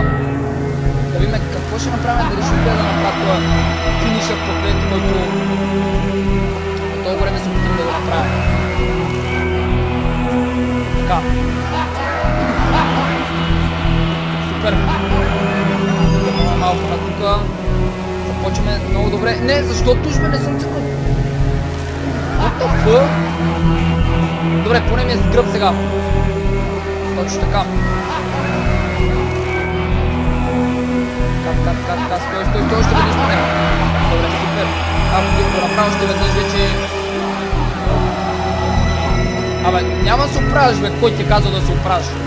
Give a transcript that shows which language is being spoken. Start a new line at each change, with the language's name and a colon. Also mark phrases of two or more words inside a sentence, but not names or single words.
Bulgarian: Да видим какво ще направим, дали ще успея да направя това финишът проклет, който от това време се опитам да го направя. Така. Супер. Малко на тука. Започваме много добре. Не, защото уж ме не съм цъкнал.
English: What the fuck?
Bulgarian: Добре, поне ми е с гръб сега. Точно така. Така, стой, още веднъж поне. Добре, супер. Ако го направя още веднъж вече... Абе, няма да се оправиш, бе, кой ти казва да се оправиш?